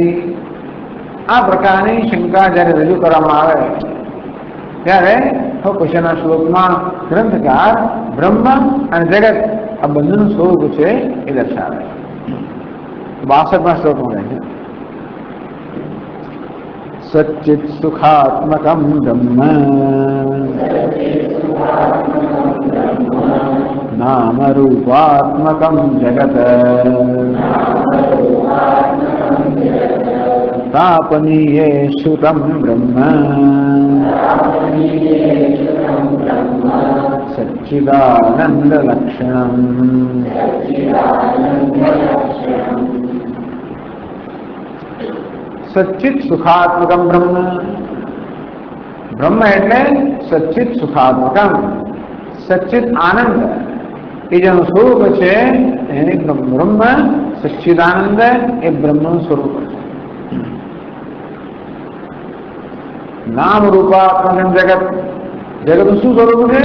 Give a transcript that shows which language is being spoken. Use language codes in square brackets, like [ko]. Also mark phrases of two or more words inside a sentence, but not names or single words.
[gu] આ પ્રકારની શંકા જયારે રજૂ કરવામાં આવે ત્યારે પછીના શ્લોકમાં ગ્રંથકાર બ્રહ્મ અને જગત આ બંનેનું સ્વરૂપ છે એ દર્શાવે. 62મા શ્લોકમાં રહે છે [sa] सच्चित् सुखात्मकं ब्रह्म नाम रूपात्मकं जगत् तापनीये श्रुतं ब्रह्म सच्चिदानंदलक्षणम्। सच्चित सुखात्मकम ब्रह्म, ब्रह्म [gu] એટલે [sa] સચ્ચિત સુખાત્મકમ, [gu] સચ્ચિત આનંદ એ જેનું સ્વરૂપ છે એને બ્રહ્મ સચ્ચિદાનંદ એ બ્રહ્મનું સ્વરૂપ છે. [sa] નામ રૂપાત્મક જગત, [gu] જગતનું શું સ્વરૂપ છે?